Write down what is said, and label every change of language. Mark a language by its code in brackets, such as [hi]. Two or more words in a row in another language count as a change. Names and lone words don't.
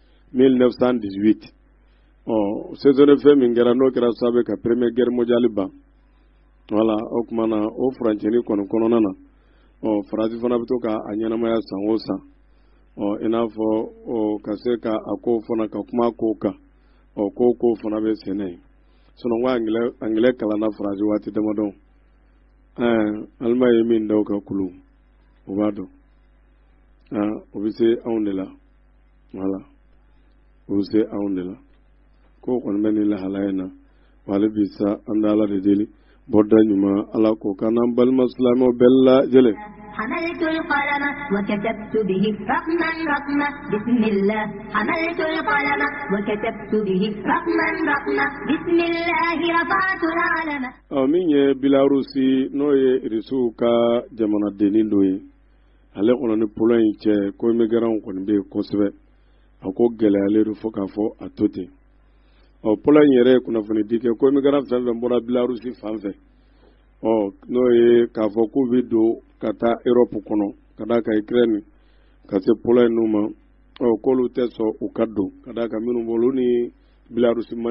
[bm] 1918 [fr] cessez de feu [bm] min kɛra n'o kɛra sababu ka Première Guerre mondiale ban voilà o kuma na o furancɛni kɔni kɔnɔna na Faransi fana bɛ to ka a ɲɛnamaya san o san i n'a fɔ ka se ka a ko fana ka kuma ko kan ko fana bɛ senna yen sinon ko angilɛ kalanna Faransi waati damadɔ Alima ye min da o ka kulu o b'a dɔn o bɛ se anw de la voilà o bɛ se anw de la ko kɔni bɛ nin lahalaya in na wali bi sa an bɛ Ala de deli bɔda ɲuman Ala k'o kan n'an balima silamɛw bɛɛ lajɛlen. [ar] حملت القلم وكتبت به رقما رقما بسم الله حملت القلم وكتبت به رقما رقما بسم الله رفعت العلم. [bm] min ye Bilarusi n'o ye Irisiw ka jamanadenni dɔ ye ale kɔnɔ ni polo in cɛ ko immigrants kɔni bɛ yen kosɛbɛ a ko gɛlɛyalen don fo k'a fɔ a to ten polo in yɛrɛ ye kunnafoni di kɛ ko immigrants fɛn fɛn bɔra Bilarusi fan fɛ n'o ye k'a fɔ k'u bɛ don ka taa Europe kɔnɔ ka da ka Ukraine ka se polo in ma k'olu tɛ sɔn u ka don ka da ka minnu bolo olu ni Bilarusi man